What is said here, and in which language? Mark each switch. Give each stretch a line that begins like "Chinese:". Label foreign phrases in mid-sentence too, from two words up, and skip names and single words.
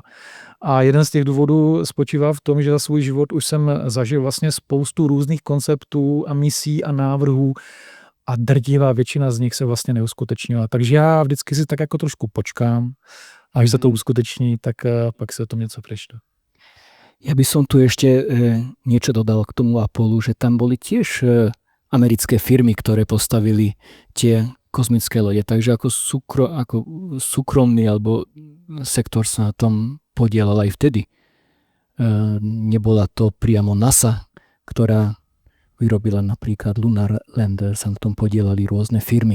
Czech: A jeden z těch důvodů spočívá v tom, že za svůj život už jsem zažil vlastně spoustu různých konceptů a misí a návrhů a drtivá většina z nich se vlastně neuskutečnila. Takže já vždycky si tak jako trošku počkám a až se to uskuteční, tak pak se o tom něco přečtu.
Slovak: Ja by som tu ešte niečo dodal k tomu Apollu, že tam boli tiež americké firmy, ktoré postavili tie kozmické lode. Takže ako súkromný alebo sektor sa na tom podielal aj vtedy. Nebola to priamo NASA, ktorá vyrobila napríklad Lunar Lander, sa na tom podielali rôzne firmy.